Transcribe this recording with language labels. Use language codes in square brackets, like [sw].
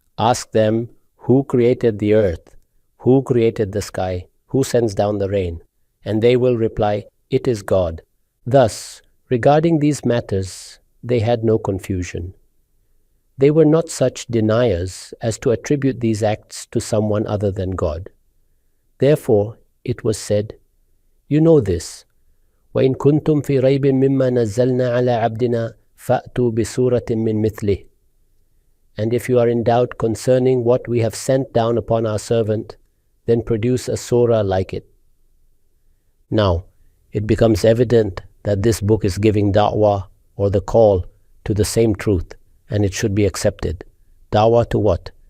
[en] Ask them, who created the earth? Who created the sky? Who sends down the rain? And they will reply, it is God. Thus, regarding these matters, they had no confusion. They were not such deniers as to attribute these acts to someone other than God. Therefore, it was said, you know this, [ar] وَإِن كُنْتُمْ فِي رَيْبٍ مِّمَّا نَزَّلْنَا عَلَىٰ عَبْدِنَا فَأْتُوا بِسُورَةٍ مِّن مِثْلِهِ. [en] And if you are in doubt concerning what we have sent down upon our servant, then produce a surah like it. Now, it becomes evident that this book is giving da'wah, or the call, to the same truth, and it should be accepted. Da'wah to what?